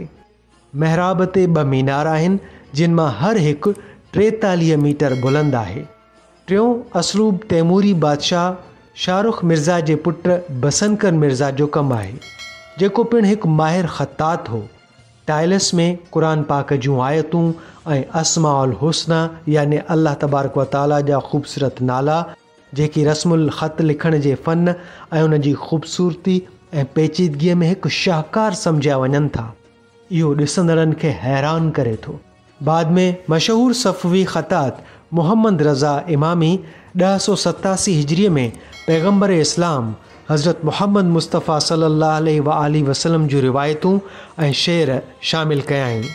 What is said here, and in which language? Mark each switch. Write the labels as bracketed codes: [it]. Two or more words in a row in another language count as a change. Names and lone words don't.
[sd] महराब ते 2 मीनार आहिनि जिन मां हर हिकु 43 मीटर बुलंद आहे। टियों असलूब तैमूरी बादशाह शाहरुख मिर्ज़ा जे पुटु बसनकर मिर्ज़ा जो कमु आहे, जेको पिणु हिकु माहिर ख़त्तात हो। टाइल्स में क़ुरान पाक जूं आयतूं ऐं अस्माउल हुस्ना यानी अल्लाह [ar] تبارك وتعالى [sd] जा ख़ूबसूरत नाला, जेकी रस्मुल ख़त लिखण जे फ़न ऐं उन जी ख़ूबसूरती ऐं पेचीदगीअ में हिकु शाहकार सम्झिया वञनि था, इहो ॾिसंदड़नि खे हैरान करे थो। बाद में मशहूर सफ़वी ख़तात मोहम्मद रज़ा इमामी 1087 हिजरीअ में पैगम्बर इस्लाम हज़रत मोहम्मद मुस्तफ़ा [ar] صلى الله عليه وسلم [sd] जूं रिवायतूं ऐं शेर शामिल कया आहिनि।